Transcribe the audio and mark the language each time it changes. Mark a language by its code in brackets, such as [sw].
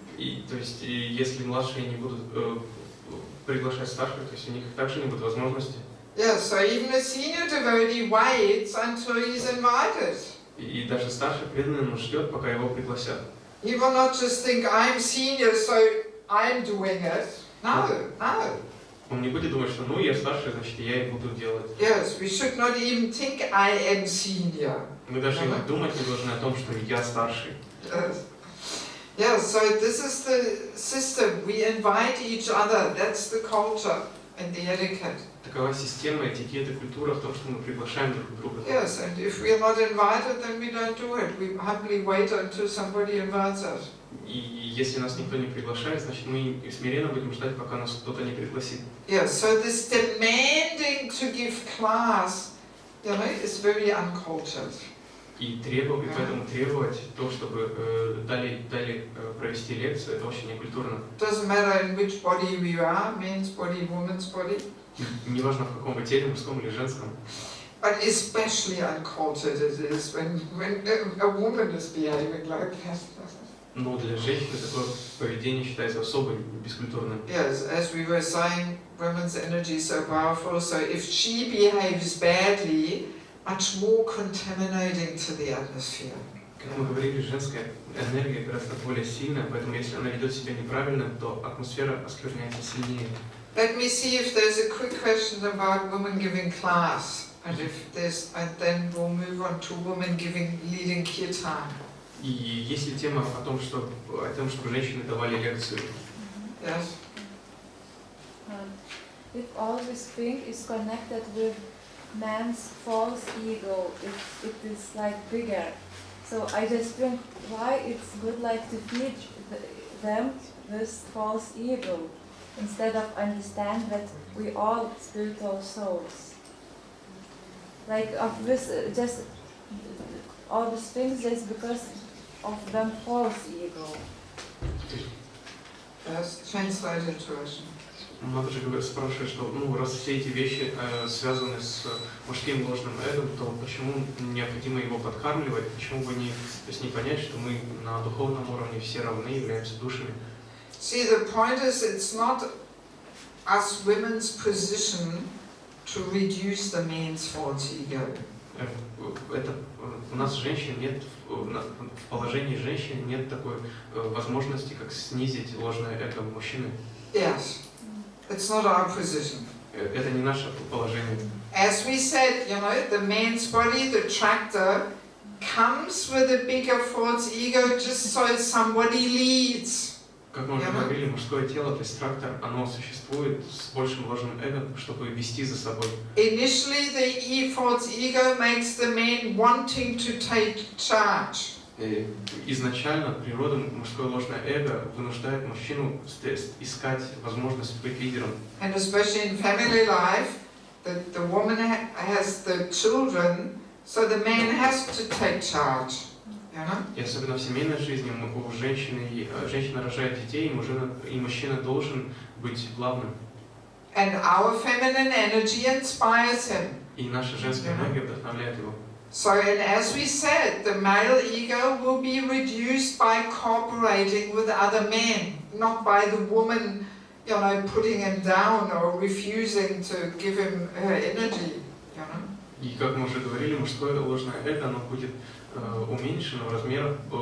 [ru] И то есть, если младшие не будут приглашать старших, то есть у них также не будет возможности. [en] Yes, so even a senior devotee waits until he's invited. [ru] И даже старший преданный он ждет, пока его пригласят. [en] He will not just think, I'm senior, so I'm doing it. No, no. [ru] Он не будет думать, что ну я старший, значит я и буду делать. [en] Yes, we should not even think I am senior. [ru] Мы даже и думать не должны о том, что я старший. [en] Yes. Yeah, so this is the system. We invite each other. That's the culture and the etiquette. [ru] Такова система, этикет и культура в том, что мы приглашаем друг друга. [en] Yes, and if we are not invited, then we don't do it. We humbly wait until somebody invites us. [ru] И если нас никто не приглашает, значит мы смиренно будем ждать, пока нас кто-то не пригласит. [en] Yes, so this demanding to give class, you know, is very uncultured. [ru] И поэтому требовать то, чтобы дали провести лекцию, это очень некультурно. [en] Doesn't matter in which body we are, men's body, woman's body. [ru] Неважно в каком вы теле, мужском или женском. [en] But especially uncultured it is when a woman is behaving like that. [ru] Но для женщины такое поведение считается особо бескультурным. [en] Yes, as we were saying, women's energy is so powerful, so if she behaves badly, much more contaminating to the atmosphere. [ru] Как мы говорили, женская энергия гораздо более сильная, поэтому если она ведет себя неправильно, то атмосфера оскверняется сильнее. [en] Let me see if there's a quick question about women giving class, and if there's, and then we'll move on to women leading kirtan. [ru] И есть ли тема о том, что женщины давали лекцию? [en] Yes. If all this thing is connected with man's false ego, it is like bigger. So I just think why it's good like to teach them this false ego instead of understand that we all spiritual souls. Like of this, just all these things just because of them false ego. Yes, translate into Russian. [ru] Матаджи спрашивает, что раз все эти вещи связаны с мужским ложным эго, то почему необходимо его подкармливать, почему бы не понять, что мы на духовном уровне все равны, являемся душами. [en] See, the point is, it's not us women's position to reduce the man's false ego. [ru] Это у нас женщин нет, в положении женщин нет такой возможности, как снизить ложное эго мужчины. [en] Yes. It's not our position. [ru] Это не наше положение. [en] As we said, the man's body, the tractor, comes with a bigger false ego just so somebody leads. [ru] Как мы уже говорили, мужское тело, то есть трактор, оно существует с большим ложным эго, чтобы вести за собой. [en] Initially, the false ego makes the man wanting to take charge. [ru] Изначально природа мужское ложное эго вынуждает мужчину искать возможность быть лидером. [en] And especially in family life, the woman has the children, so the man has to take charge. [ru] И особенно в семейной жизни у женщина рожает детей, и мужчина должен быть главным. [en] And our feminine energy inspires him. [ru] И наша женская энергия вдохновляет его. [en] So, and as we said, the male ego will be reduced by cooperating with other men, not by the woman, putting him down or refusing to give him her energy. [ru] И как мы уже говорили, мужское ложное эго, оно будет уменьшено в размерах